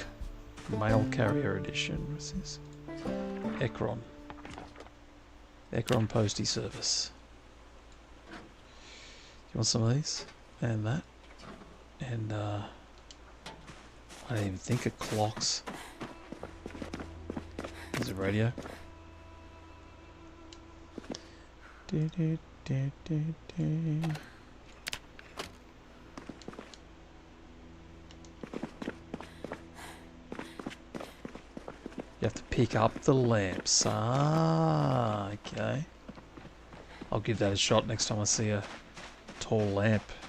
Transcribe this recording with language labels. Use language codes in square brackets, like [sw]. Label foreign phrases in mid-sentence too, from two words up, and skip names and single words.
[en] Mail carrier edition. What's this? Ekron. Ekron postie service. You want some of these? And that. And, I didn't even think of clocks. There's a radio. Du, du, du, du, du. You have to pick up the lamps. Ah, okay. I'll give that a shot next time I see a tall lamp.